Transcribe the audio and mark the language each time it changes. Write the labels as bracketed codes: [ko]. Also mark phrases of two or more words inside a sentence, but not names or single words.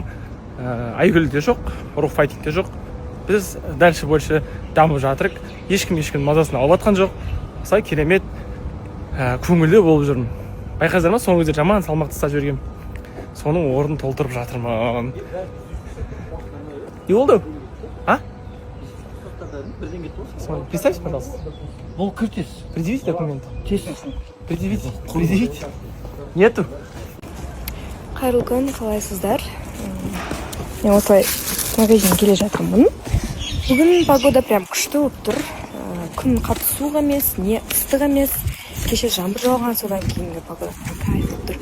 [kk] Айгүл де жоқ, рух файтинг де жоқ. Біз [ru] дальше больше [kk] дамып жатырық. Ешкім мазасын алып атқан жоқ. Осылай керемет көңілді болып жүрмін. Байқайсыздар ма, соңғы кезде жаман салмақ тастап жібергем. Соның орнын толтырып жатырмын. Не болды? А? [ru] Представьте, пожалуйста. [kk] Бұл кіртес. [ru] Предъявите документы. Предъявите. Нету. [kk] Қайырлы күн, қалайсыздар? Мен осылай магазинге келе жатырмын. Бүгін [ru] погода прям [kk] күшті болып тұр. Күн қатты суық емес, не ыстық емес. Кеше жаңбыр жауған, содан кейінгі [ru] погода кайф [kk] болып тұр.